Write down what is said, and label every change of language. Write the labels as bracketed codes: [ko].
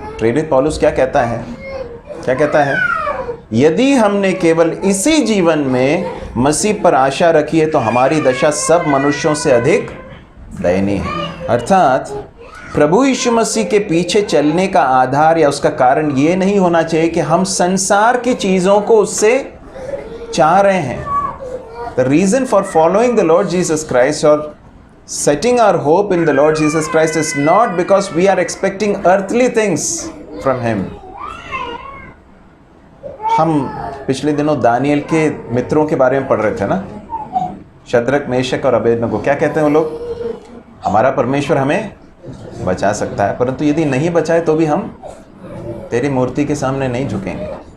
[hi] प्रेरित पौलुस क्या कहता है? क्या कहता है? यदि हमने केवल इसी जीवन में मसीह पर आशा रखी है तो हमारी दशा सब मनुष्यों से अधिक दयनीय है। अर्थात प्रभु यीशु मसीह के पीछे चलने का आधार या उसका कारण ये नहीं होना चाहिए कि हम संसार की चीज़ों को उससे चाह रहे हैं। [en] The reason for following the Lord Jesus Christ और setting our hope in the Lord Jesus Christ is not because we are expecting earthly things from him। [hi] हम पिछले दिनों दानियल के मित्रों के बारे में पढ़ रहे थे ना, शद्रक, मेशक और अबेदनगो। क्या कहते हैं वो लोग? हमारा परमेश्वर हमें बचा सकता है, परंतु यदि नहीं बचाए तो भी हम तेरी मूर्ति के सामने नहीं झुकेंगे।